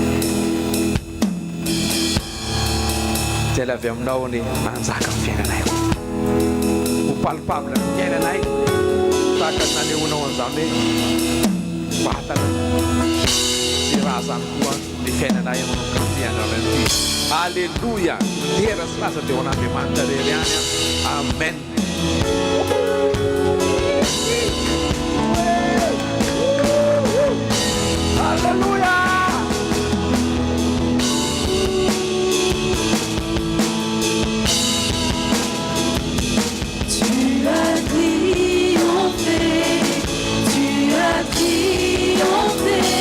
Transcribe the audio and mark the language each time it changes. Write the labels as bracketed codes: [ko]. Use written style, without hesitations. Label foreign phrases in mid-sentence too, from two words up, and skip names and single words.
[mg] Dia avy aminao ny manjaka ny fiainanay, ho palpable ny fiainanay, tahaka ny nanehoanao an'izany hoe vatana sy raha zany koa ny fiainanay amin'ny fiainana ity. Alleluia, tera sy lasa dia ho an'Andriamanitra rery ihany. Amen. Alléluia. [fr] Tu as triomphé, tu as triomphé.